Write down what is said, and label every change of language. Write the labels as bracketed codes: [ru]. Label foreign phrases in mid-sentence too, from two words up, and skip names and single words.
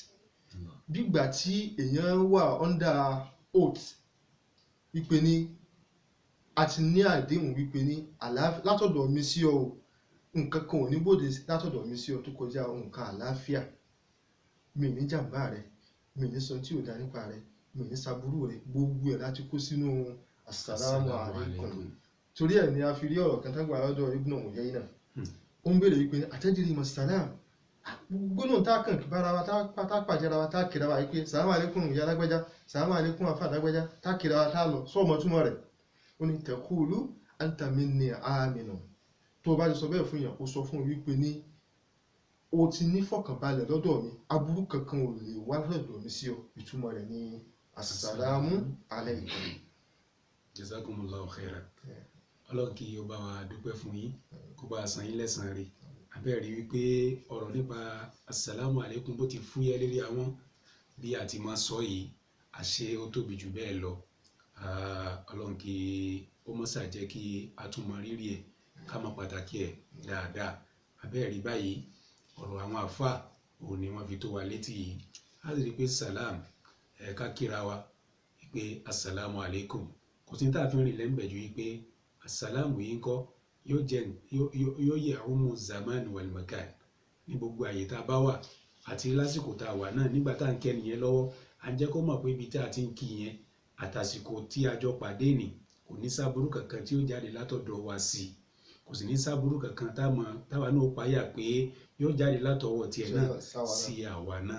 [yo] bígbà tí èèyàn wà [en] under oath [yo] wípé ní a ti ní àdéhùn wípé ní látọ̀dọ̀ mi sí ọ nǹkan kan ò ní bòde látọ̀dọ̀ mi sí ọ tó kọjá nǹkan àlàáfíà, mi ní jàǹbá rẹ, mi ní sọ tí ò dá nípa rẹ, mi ní saburú rẹ, gbogbo ẹ̀ láti kó sínú [ar] السلام عليكم. [yo] torí ẹ̀ ni a fi rí ọ̀rọ̀ kan tágbà lọ́dọ̀ Ibn Uyayna, ó ń béèrè wípé ní [ar] أتدري ما السلام, [yo] gbóná tá a kàn bára wa tá a pàjẹ́ra wa tá a kìra wa yìí pé [ar] سلام عليكم [yo] ìyá lágbájá, [ar] سلام عليكم [yo] àfà lágbájá, tá a kìra wa tá a lọ sọ ọmọ túmọ̀ rẹ̀. ó ní [ar] تقول أنت مني آمن, [yo] tó o bá ti sọ bẹ́ẹ̀ fún yàn kó sọ fún wípé ní o ti ní fọkànbalẹ̀ lọ́dọ̀ mi, aburú kankan ò lè wá lọ́dọ̀ mi sí ọ. ìtumọ̀ rẹ̀ ní [ar] السلام عليكم. جزاكم الله خيرا. [yo] Ọlọ́run kí ó bá wa dúpẹ́ fún yín, kó bá san yín lẹ́san rẹ̀. abẹ́rẹ́ wípé ọ̀rọ̀ nípa [ar] السلام عليكم [yo] bó ti fúyẹ́ lérí àwọn bí a ti máa sọ yìí, àṣé ó tóbi jù bẹ́ẹ̀ lọ. Ọlọ́run kí ó mọ́ ṣàjẹ́ kí a tún mọ rírì ẹ̀ ká mọ pàtàkì ẹ̀ dáadáa. abẹ́rẹ́ báyìí ọ̀rọ̀ àwọn àfáà òun ni wọ́n fi tó wa létí yìí. a sì rí pé salam ká kíra wa wípé [ar] السلام عليكم, [yo] kò sí ní tá a fi rìn lẹ́ńbẹ̀ ju wípé assalamu yìí ń kọ́ yóò yẹ ọmọ [ar] زمان والمكان [yo] ní gbogbo àyè tá a bá wà àti lásìkò tá a wà náà. nígbà tá à ń kẹ́ni yẹn lọ́wọ́ à ń jẹ́ kó mọ̀ pé ibi tá a ti ń kí yẹn àtàsìkò tí a jọ pàdé nì kò ní sábúrú kankan tí ó jáde látọ̀dọ̀ wa sí i, kò sì ní sábúrú kankan táwa náà páyà pé yóò jáde látọwọ́ tiẹ̀ náà sí àwa náà.